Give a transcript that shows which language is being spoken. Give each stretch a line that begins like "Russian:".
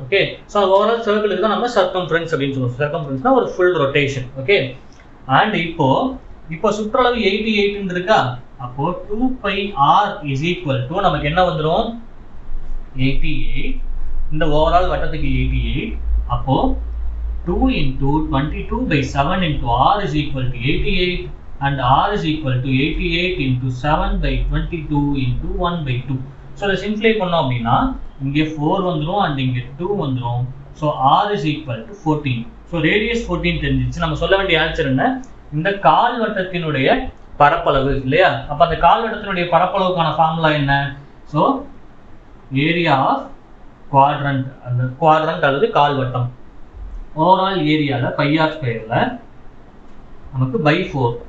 Tamil: Okay, so overall சர்க்கிளுக்கு தான் நம்ம circumference அப்படின்னு சொல்லுவோம். சர்க்கம்ஃபரன்ஸ்னா ஒரு ஃபுல் ரொட்டேஷன். ஓகே, அண்ட் இப்போ சுற்றளவு 88 இருக்கா, அப்போ 2πr
English: is equal to
Tamil: நமக்கு என்ன வந்துடும் 88. இந்த ஓவரால் வட்டத்துக்கு 88. அப்போ
English: 2 into 22/7 into r is equal to 88 and r is equal to 88 into 7/22 into 1/2.
Tamil: So இதை சிம்பிளை பண்ணோம் அப்படின்னா இங்கே 4 வந்துடும் அண்ட் இங்கே 2 வந்துடும். So
English: r is equal to 14.
Tamil: So radius 14 தெரிஞ்சிச்சு. நம்ம சொல்ல வேண்டிய ஆன்சர் என்ன, இந்த கால்வட்டத்தினுடைய பரப்பளவு இல்லையா. அப்ப அந்த கால்வட்டத்தினுடைய பரப்பளவுக்கான ஃபார்முலா என்ன, ஸோ
English: area of quadrant,
Tamil: அந்த குவாட்ரண்ட் அல்லது கால்வட்டம் ஓவரால் ஏரியால பைஆர் ஸ்கொயர்ல நமக்கு பை 4.